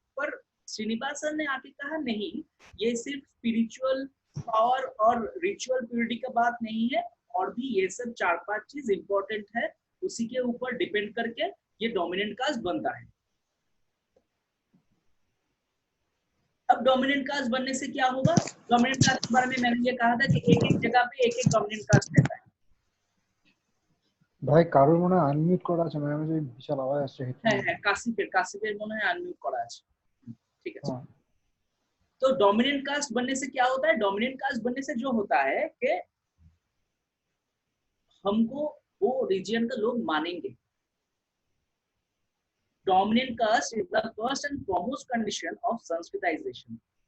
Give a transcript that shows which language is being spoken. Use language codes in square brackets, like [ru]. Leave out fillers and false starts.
[hi] पर श्रीनिवासन ने आके कहा नहीं, ये सिर्फ स्पिरिचुअल पावर और रिचुअल प्योरिटी का बात नहीं है, और भी ये सब 4-5 चीज इंपॉर्टेंट है, उसी के ऊपर डिपेंड करके ये डोमिनेंट कास्ट बनता है। अब डोमिनेंट कास्ट बनने से क्या होगा? डोमिनेंट कास्ट के बारे में मैंने ये कहा था कि एक एक जगह पे एक एक डोमिनेंट कास्ट रहता है। [bn] ভাই কারোর মনে হয় আনমিউট করা আছে, মানে আমি যে বিশাল আওয়াজ আসছে হ্যাঁ, কাসিফের মনে হয় আনমিউট করা আছে। ঠিক আছে। হ্যাঁ। [hi] तो डोमिनेंट कास्ट बनने से क्या होता है? डोमिनेंट कास्ट बनने से जो होता है कि हमको वो रीजन का लोग मानेंगे। [en] Dominant caste is the first and foremost condition of Sanskritization.